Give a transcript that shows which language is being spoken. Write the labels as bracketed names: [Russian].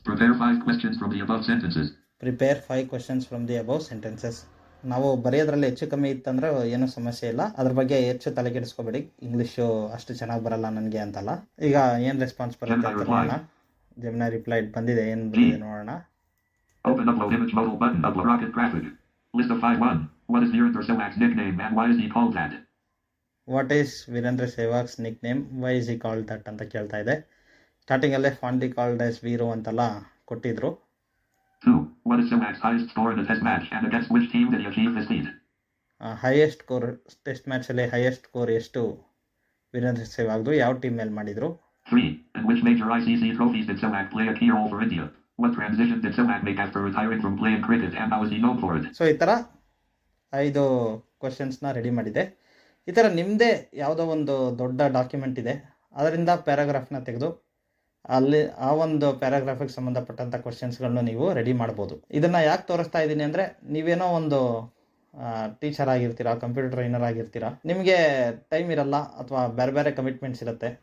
[English] Prepare 5 questions from the above sentences. Prepare 5 questions from the above sentences. [Kannada] ನಾವು ಬರೆಯೋದ್ರಲ್ಲಿ ಹೆಚ್ಚು ಕಮ್ಮಿ ಇತ್ತಂದ್ರೆ ಏನೂ ಸಮಸ್ಯೆ ಇಲ್ಲ. ಅದ್ರ ಬಗ್ಗೆ ಹೆಚ್ಚು ತಲೆ ಕೆಡಿಸ್ಕೋಬೇಡಿ. ಇಂಗ್ಲೀಷು ಅಷ್ಟು ಚೆನ್ನಾಗಿ ಬರಲ್ಲ ನನಗೆ ಅಂತಲ್ಲ. ಈಗ ಏನು ರೆಸ್ಪಾನ್ಸ್ ಬರುತ್ತೆ ಅಂತ ನೋಡೋಣ. ಜೆಮಿನಿ ರಿಪ್ಲೈಡ್ ಬಂದಿದೆ, ಏನು ಬಂದಿದೆ ನೋಡೋಣ. [English] Open upload image modal button. Upload rocket graphic. List of 5 1. What is Virendra Sehwag's nickname and why is he called that? What is Virendra Sehwag's nickname, why is he called that [Kannada] ಅಂತ ಕೇಳ್ತಾ ಇದೆ. ಸ್ಟಾರ್ಟಿಂಗಲ್ಲೇ [English] fondly called as Veeru [Kannada] ಅಂತೆಲ್ಲ ಕೊಟ್ಟಿದ್ರು. [English] 2. What is Sehwag's highest score in the test match and against which team did he achieve this feat? [Kannada] Highest score test ಮ್ಯಾಚಲ್ಲಿ highest score ಎಷ್ಟು ವೀರೇಂದ್ರ ಸೆಹ್ವಾಗ್ದು, ಯಾವ team ಮೇಲೆ ಮಾಡಿದ್ರು. [English] 3. In which major ICC trophies did Sehwag play a key role for India? What transition did Sehwag make after retiring from playing cricket and how is he known for it? [Kannada] So ಈ ಥರ 5 ಕ್ವಶನ್ಸ್ನ ready ಮಾಡಿದೆ. ಈ ಥರ ನಿಮ್ಮದೇ ಯಾವುದೋ ಒಂದು ದೊಡ್ಡ document ಇದೆ, ಅದರಿಂದ ಪ್ಯಾರಾಗ್ರಾಫ್ನ ತೆಗೆದು ಅಲ್ಲಿ ಆ ಒಂದು ಪ್ಯಾರಾಗ್ರಾಫಿಗೆ ಸಂಬಂಧಪಟ್ಟಂಥ ಕ್ವಶನ್ಸ್ಗಳನ್ನು ನೀವು ರೆಡಿ ಮಾಡ್ಬೋದು. ಇದನ್ನು ಯಾಕೆ ತೋರಿಸ್ತಾ ಇದ್ದೀನಿ ಅಂದರೆ, ನೀವೇನೋ ಒಂದು ಟೀಚರ್ ಆಗಿರ್ತೀರಾ, ಕಂಪ್ಯೂಟರ್ ಟ್ರೈನರ್ ಆಗಿರ್ತೀರಾ, ನಿಮಗೆ ಟೈಮ್ ಇರಲ್ಲ ಅಥವಾ ಬೇರೆ ಬೇರೆ ಕಮಿಟ್ಮೆಂಟ್ಸ್ ಇರುತ್ತೆ.